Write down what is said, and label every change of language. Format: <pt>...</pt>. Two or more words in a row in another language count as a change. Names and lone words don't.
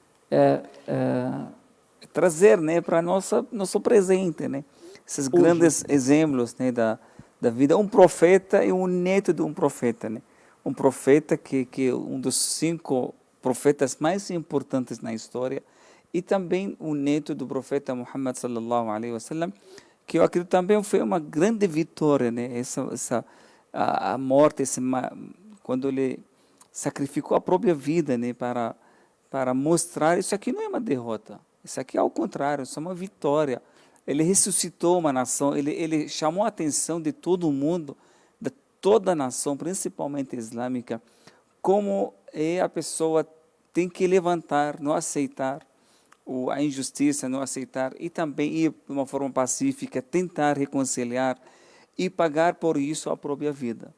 <pt>trazer, né, para nosso presente, né? Esses grandes exemplos, né, da vida. Um profeta e um neto de um profeta, né? Um profeta que um dos 5 profetas mais importantes na história, e também o neto do profeta Muhammad</pt> <ar>صلى الله عليه وسلم,</ar> <pt>que eu acredito também foi uma grande vitória, né? A morte, quando ele sacrificou a própria vida, né, para mostrar isso aqui não é uma derrota, isso aqui é ao contrário, isso é uma vitória. Ele ressuscitou uma nação, ele chamou a atenção de todo mundo, de toda a nação, principalmente islâmica, como a pessoa tem que levantar, não aceitar a injustiça, não aceitar, e também ir de uma forma pacífica, tentar reconciliar e pagar por isso a própria vida.</pt>